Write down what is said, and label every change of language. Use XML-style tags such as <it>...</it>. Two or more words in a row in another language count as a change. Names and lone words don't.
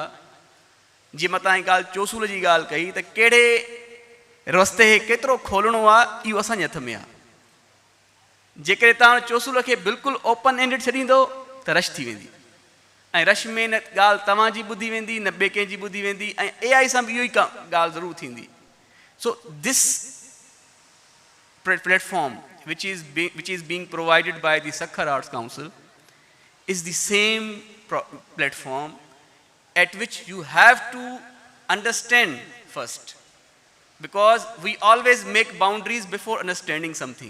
<sd>जीअं मां तव्हांजी ॻाल्हि चोसूल जी ॻाल्हि कई त कहिड़े रस्ते केतिरो खोलणो आहे इहो असांजे हथ में आहे। जेकॾहिं तव्हां चोसूल खे बिल्कुलु</sd> <en>open ended</en> <sd>छॾींदो त रश थी वेंदी, ऐं रश में न ॻाल्हि तव्हांजी ॿुधी वेंदी न ॿिए कंहिंजी ॿुधी वेंदी, ऐं AI सां बि इहो ई ॻाल्हि ज़रूरु थींदी।</sd> <en>so this platform which is being provided by the Sakhar Arts Council is the same platform at which you have to understand first because we always make boundaries before understanding something.</en>